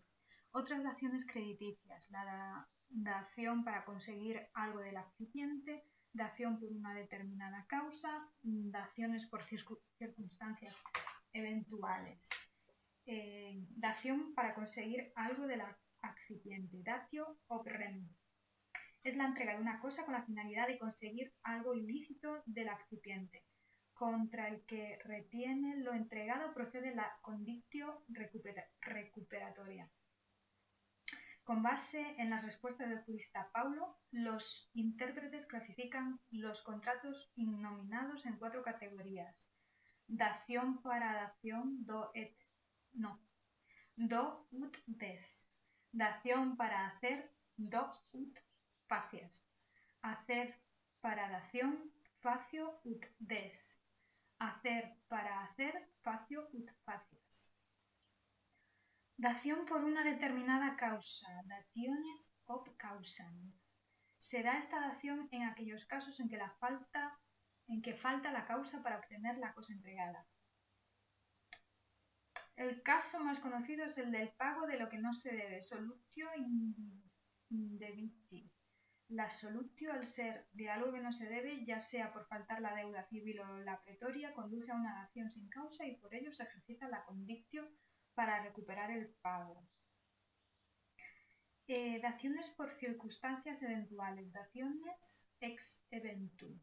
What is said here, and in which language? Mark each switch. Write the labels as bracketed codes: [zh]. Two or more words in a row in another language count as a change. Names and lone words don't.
[es] Otras daciones crediticias, la dación para conseguir algo del accipiente, dación por una determinada causa, daciones por circunstancias eventuales. Dación para conseguir algo del accipiente, [la] datio ob rem. [es] Es la entrega de una cosa con la finalidad de conseguir algo ilícito del accipiente. Contra el que retiene lo entregado procede la condictio recuperatoria. Con base en las respuestas del jurista Paulo, los intérpretes clasifican los contratos innominados en 4 categorías: dación para dación [la] do ut des, [es] dación para hacer [la] do ut facies, [es] hacer para dación [la] facio ut des, [es] hacer para hacer [la] facio ut facies. [es] Dación por una determinada causa, [la] dationes ob causam. [es] Será esta dación en aquellos casos en que falta la causa para obtener la cosa entregada. El caso más conocido es el del pago de lo que no se debe, [la] solutio indebiti. [es] La solutio, al ser de algo que no se debe, ya sea por faltar la deuda civil o la pretoria, conduce a una dación sin causa y por ello se ejercita la condictio para recuperar el pago. Daciones por circunstancias eventuales, daciones [la] ex eventu.